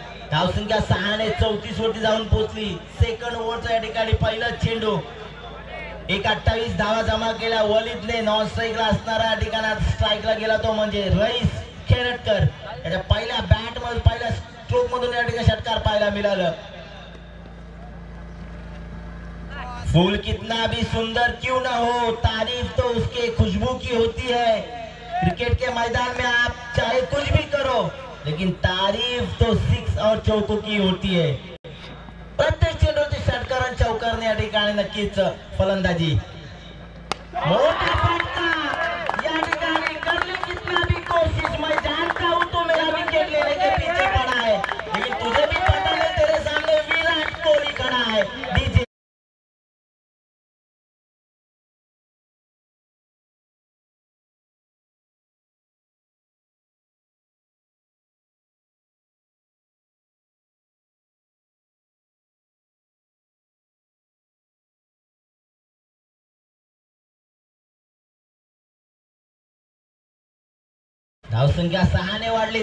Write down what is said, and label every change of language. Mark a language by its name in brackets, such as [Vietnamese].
[Marathi] धावसंख्या 6 ने 34 वरती जाऊन पोहोचली. सेकंड ओव्हरचा या ठिकाणी पहिला चेंडू. 28 धावा जमा केल्या वलीदने. नॉन स्ट्राईकला असणारा या ठिकाणी स्ट्राईकला गेला तो म्हणजे रईस खेरटकर. त्याच्या पहिल्या बॅट मध्ये पहिल्या स्ट्रोक मधून या ठिकाणी षटकार पाहायला मिळालं. [Hindi] फूल कितना भी सुंदर क्यों ना हो, तारीफ तो उसके खुशबू की होती है. क्रिकेट के मैदान में आप चाहे कुछ भी करो, लेकिन तारीफ तो 6 और चौकों की होती है. [Marathi] प्रत्येक चेंडूवरती षटकार चौकारने या ठिकाणी नक्कीच फलंदाजी. मोठा फटका या ठिकाणी. [Hindi] कर ले कितना भी कोशिश, मैं जानता हूं तो मेरा विकेट लेने के पीछे पड़ा है, लेकिन तुझे भी पता है तेरे सामने विराट कोहली खड़ा है. [Marathi] डीजे धावसंख्या 6 ने वाढली.